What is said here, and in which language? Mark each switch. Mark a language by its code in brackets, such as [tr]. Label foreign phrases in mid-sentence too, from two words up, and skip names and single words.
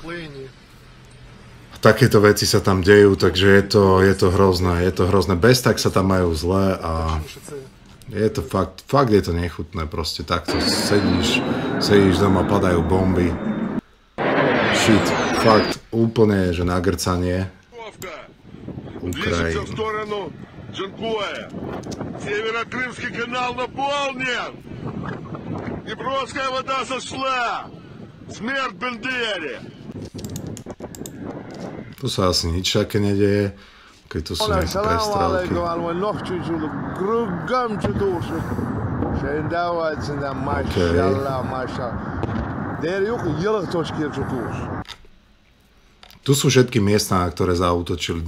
[sk] takéto veci sa tam dejú, takže je to hrozné, bez tak sa tam majú zle a je to fakt je to nechutné, proste takto sedíš doma, padajú bomby, shit, fakt úplne, že nagrcanie. [ru] Движется в сторону Джанкоя. Северокрымский канал наполнен. Днепровская вода сошла. Смерть Бендере. [sk] Tu sa asi nič také nedeje, keď tu sú nejaké prestrelky. Tu sú všetky miesta, na ktoré zaútočili.